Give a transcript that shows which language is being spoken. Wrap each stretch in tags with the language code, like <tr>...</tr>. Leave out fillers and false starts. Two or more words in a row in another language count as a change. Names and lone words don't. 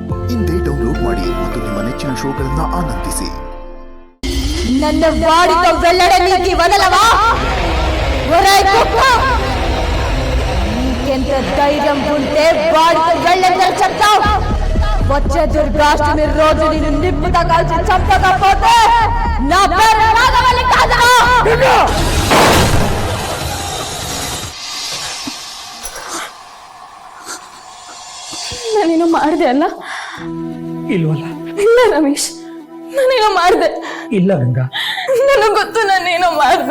<kn>ಇಂದೇ ಡೌನ್ಲೋಡ್ ಮಾಡಿ ಮತ್ತು ನಿಮ್ಮ ನೆಚ್ಚಿನ ಶೋಗಳನ್ನ ಆನಂದಿಸಿ.</kn> <te>నన్ను వాడితో వెళ్ళడానికి వదలవా? ఒరేయ్ కుక్క, నీకెంత ధైర్యం ఉంటే వాడితో వెళ్ళదని చెప్తావు? వచ్చే దుర్గాష్టమి రోజు నిన్ను నిప్పుతో కాల్చి చంపకపోతే నా పేరు నాగవల్లి కాదురా.</te> <kn>ನಾನೇನೋ ಮಾಡಿದೆ ಅಲ್ಲ? ಇಲ್ವಲ್ಲ. ಇಲ್ಲ ರಮೇಶ್, ನಾನೇನೋ ಮಾಡಿದೆ. ಇಲ್ಲ ಗಂಗಾ, ನನಗೆ ಗೊತ್ತು ನಾನೇನೋ ಮಾಡಿದೆ.</kn>